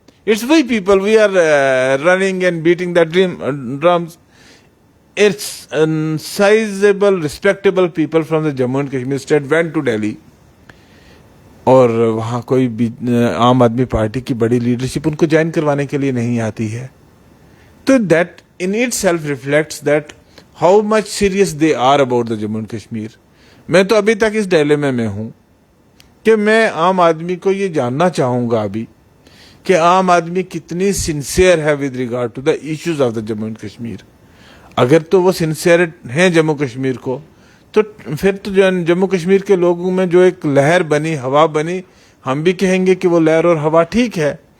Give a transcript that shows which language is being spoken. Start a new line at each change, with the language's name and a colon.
English: It's we people we are running and beating the drums. It's sizable respectable people from the Jammu and Kashmir state went to Delhi
Urdu: اور وہاں کوئی عام آدمی party کی بڑی leadership in کو جوائن کروانے کے لیے نہیں آتی ہے.
English: تو that in itself reflects that how much serious they are about the Jammu and Kashmir.
Urdu: میں تو ابھی تک اس ڈیلیمے میں ہوں کہ میں عام آدمی کو یہ جاننا چاہوں گا ابھی کہ عام آدمی کتنی سنسیئر ہے
English: With regard to the issues of the Jammu and Kashmir.
Urdu: اگر تو وہ سنسیئر ہیں جموں کشمیر کو تو پھر تو جموں کشمیر کے لوگوں میں جو ایک لہر بنی، ہوا بنی، ہم بھی کہیں گے کہ وہ لہر اور ہوا ٹھیک ہے.